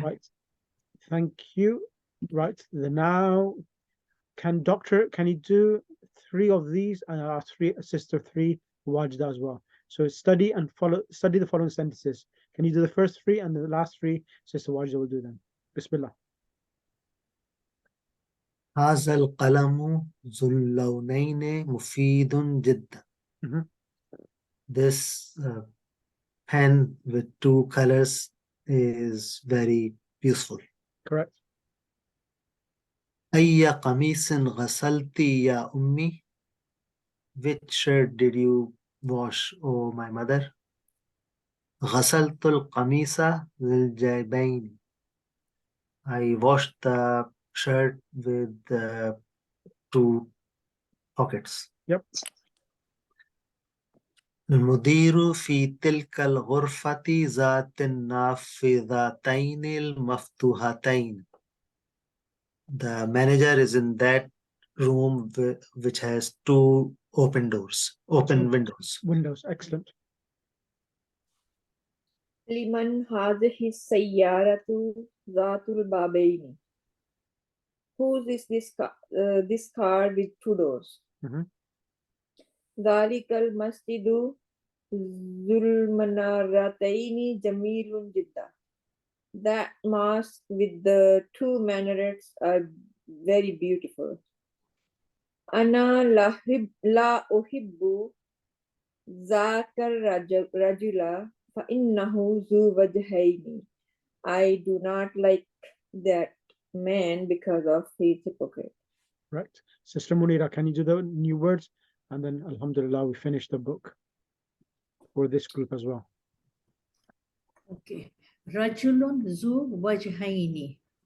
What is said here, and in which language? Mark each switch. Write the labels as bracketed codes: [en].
[en] Right. Thank you. Right. Now, can you do 3 of these, and our sister 3 Wajda as well? So study the following sentences. Can you do the first 3, and the last 3 sister Wajda will do them? Bismillah. [ar] هذا القلم ذو اللونين مفيد جدا. [en] Mhm. This pen with 2 colors is very useful. Correct. [ar] أي قميص غسلت يا أمي? [en] Which shirt did you wash, oh my mother? [ar] غسلت القميص للجيبين. [en] I washed the shirt with 2 pockets. Yep. [ar] المدير في تلك الغرفة ذات النافذتين المفتوحتين. [en] The manager is in that room which has 2 open windows. Windows. Excellent. [ar] لمن هذه السيارة ذات البابين. [en] Whose is this car with 2 doors? Mhm. [ar] ذلك المسجد ذو المنارتين جميل جدا. [en] That mosque with the 2 minarets are very beautiful. [ar] أنا لا أحب ذاك الرجل فإنه ذو وجهين. [en] I do not like that man because of his hypocrite. Right. Sister Munira, can you do the new words? And then, alhamdulillah, we finish the book for this group as well. Okay. [ar] Rajulun zu wajhaini.